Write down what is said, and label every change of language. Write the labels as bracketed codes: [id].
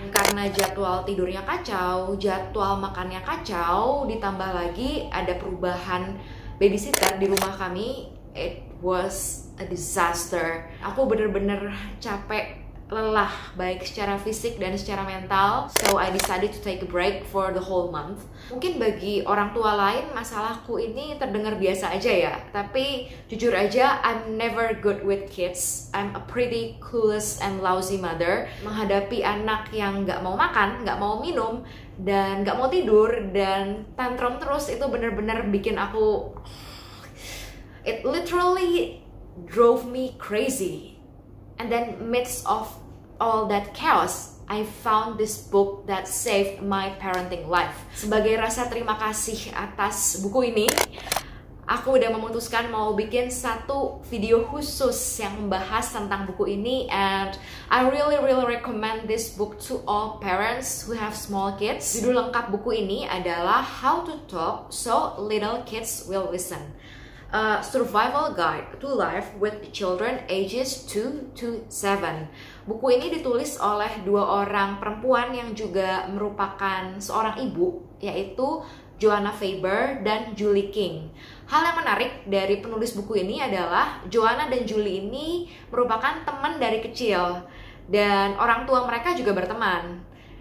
[id] Karena jadwal tidurnya kacau, jadwal makannya kacau, ditambah lagi ada perubahan babysitter di rumah kami. [en] It was a disaster. [id] Aku bener-bener capek, lelah, baik secara fisik dan secara mental. [en] So I decided to take a break for the whole month. [id] Mungkin bagi orang tua lain masalahku ini terdengar biasa aja ya, tapi jujur aja [en] I'm never good with kids. I'm a pretty clueless and lousy mother. [id] Menghadapi anak yang nggak mau makan, nggak mau minum, dan nggak mau tidur, dan tantrum terus, itu bener-bener bikin aku, [en] it literally drove me crazy. And then midst of all that chaos, I found this book that saved my parenting life. [id] Sebagai rasa terima kasih atas buku ini, aku udah memutuskan mau bikin satu video khusus yang membahas tentang buku ini, [en] and I really recommend this book to all parents who have small kids. [id] Judul lengkap buku ini adalah How to Talk So Little Kids Will Listen. [en] A survival guide to life with children ages 2 to 7. [id] Buku ini ditulis oleh dua orang perempuan yang juga merupakan seorang ibu, yaitu Joanna Faber dan Julie King. Hal yang menarik dari penulis buku ini adalah Joanna dan Julie ini merupakan teman dari kecil dan orang tua mereka juga berteman.